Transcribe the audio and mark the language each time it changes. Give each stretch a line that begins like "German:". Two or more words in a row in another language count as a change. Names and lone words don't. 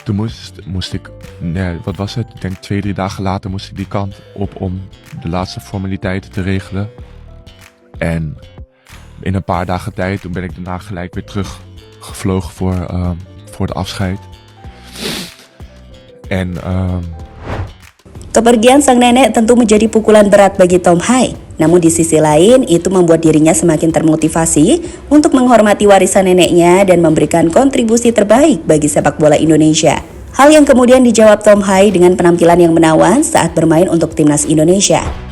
Dutch: toen moest ik, nee, wat was het? Ik denk 2-3 dagen later moest ik die kant op om de laatste formaliteiten te regelen. En in een paar dagen tijd, toen ben ik daarna gelijk weer teruggevlogen voor de afscheid. En
Indonesian: Kepergian sang nenek tentu menjadi pukulan berat bagi Tom Hai. Namun di sisi lain, itu membuat dirinya semakin termotivasi untuk menghormati warisan neneknya dan memberikan kontribusi terbaik bagi sepak bola Indonesia. Hal yang kemudian dijawab Tom Hai dengan penampilan yang menawan saat bermain untuk timnas Indonesia.